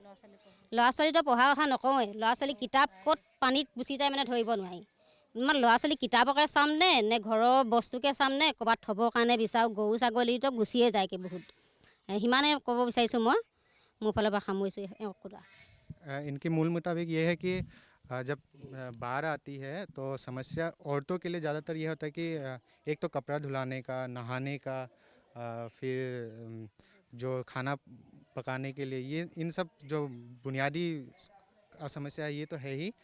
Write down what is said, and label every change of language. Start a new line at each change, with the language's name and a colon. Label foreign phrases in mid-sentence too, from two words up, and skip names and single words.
Assamese: ল'ৰা ছোৱালীতো পঢ়াৰ কথা নকওঁৱেই, ল'ৰা ছোৱালী কিতাপ ক'ত পানীত গুচি যায় মানে ধৰিব নোৱাৰি। ইমান ল'ৰা ছোৱালী কিতাপকে চাম নে ঘৰৰ বস্তুকে চাম নে ক'ৰবাত থ'বৰ কাৰণে বিচাৰোঁ। গৰু ছাগলীতো গুচিয়ে যায়গৈ বহুত। সিমানে ক'ব বিচাৰিছোঁ মই, মোৰ ফালৰ পৰা সামৰিছোঁ।
Hindi: इनके मूल मुताबिक ये है कि जब बाढ़ आती है तो समस्या औरतों के लिए ज़्यादातर ये होता है कि एक तो कपड़ा धुलाने का, नहाने का, फिर जो खाना पकाने के लिए, ये इन सब जो बुनियादी समस्या है ये तो है ही।